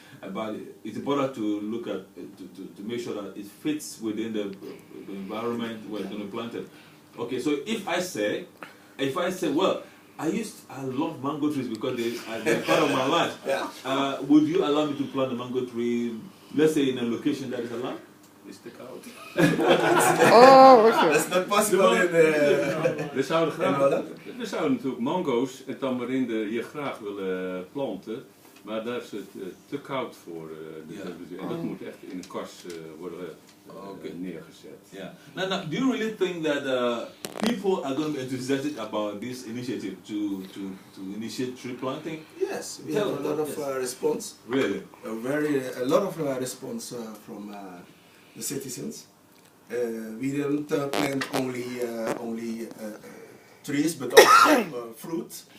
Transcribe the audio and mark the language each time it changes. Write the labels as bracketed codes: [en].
[en] But it's important to look at to make sure that it fits within the environment where it's going to plant it. Okay, so if I say, well, I love mango trees because they're part of my life. Would you allow me to plant a mango tree, let's say in a location that is allowed? [nl] Is te koud. [en] That's not possible in [nl] We zouden natuurlijk mango's en tamarinde hier graag willen planten, maar daar is het te koud voor. En dat moet echt in een kast worden neergezet. [en] Yeah. Now, do you really think that people are going to be enthusiastic about this initiative to initiate tree planting? Yes, we have a lot of response. Really? A lot of response from the citizens. We didn't plant only trees, but also fruit.